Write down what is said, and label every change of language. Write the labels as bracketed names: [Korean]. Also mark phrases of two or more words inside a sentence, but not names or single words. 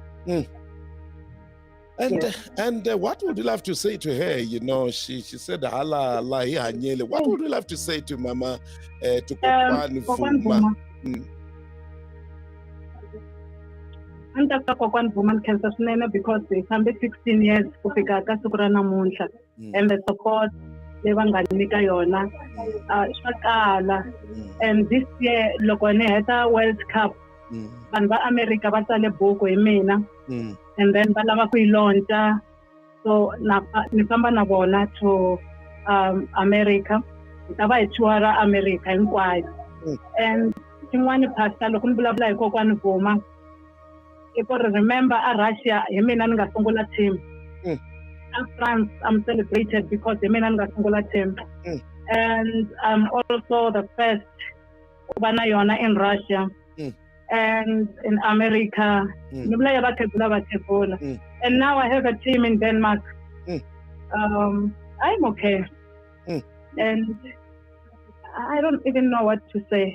[English] And what would you love to say to her? You know, she said, "Hala, Allah, hanyele." What would you love to say to Mama, to Kokwani Vuma? And that's Kokwani Vuma cancer because they can be 16 years [Tsonga] kufika ka siku ra namuntlha, [English] and the support [Tsonga] leyi va nga nyika yona swa kala. [English] And this year [Tsonga] loko ni heta World Cup, vanhu va America va tsale buku hi mina, [English] and then [Tsonga] va lava ku yi launcha, so ni famba na vona to America. Ni ta va hi tour-a America hinkwayo. And tin'wani pastor loko ni vulavula hi Kokwani Vuma, [English] I remember [Tsonga] Russia, hi mina ni nga sungula team. France, [English] I'm celebrated because [Tsonga] hi mina ni nga sungula team. [English] And I'm also the first [Tsonga] ubana yona [English] in Russia. And in America. And now I have a team in Denmark. I'm okay. And I don't even know what to say.